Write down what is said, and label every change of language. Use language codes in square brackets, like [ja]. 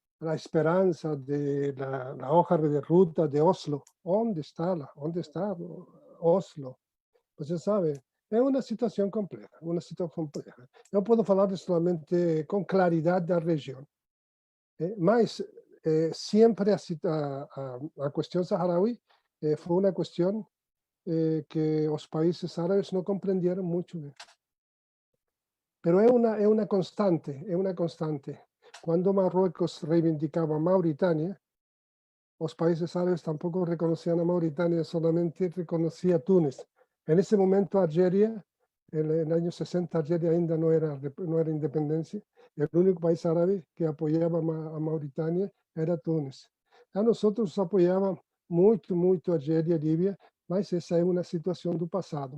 [es] la esperanza de la hoja de ruta de Oslo. ¿Dónde está Oslo? [pt] Você sabe, é uma situação complexa, uma situação complexa. Eu posso falar solamente com claridade da região, mas sempre a questão saharaui foi uma questão que os países árabes não compreenderam muito bem. Pero é uma constante. Quando Marruecos reivindicava Mauritânia, os países árabes tampouco reconheciam a Mauritânia, solamente reconhecia Túnez. [es] En ese momento, Argelia, en el año 60, Argelia ainda no era independencia. El único país árabe que apoyaba a Mauritania era Túnez. A nosotros apoyábamos [pt] muito Argelia e Líbia, mas essa é uma situação do passado.